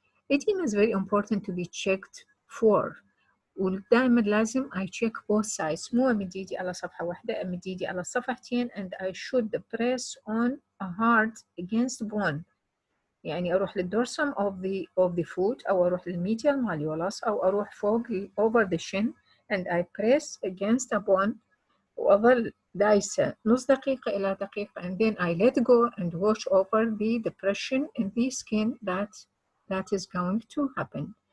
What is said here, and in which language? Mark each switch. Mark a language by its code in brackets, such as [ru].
[en] Edema is very important to be checked for. [ar] ودائما لازم [en] I check both sides. [ar] مو أمد إيدي على صفحة واحدة، أمد إيدي على الصفحتين [en] and I should press on a hard against bone. [ar] يعني أروح للدورسم of the foot أو أروح للميديال malleolus أو أروح فوق over the shin [en] and I press against a bone [ar] وأظل دايسة نص دقيقة إلى دقيقة [en] and then I let go and watch over the depression in the skin that is going to happen.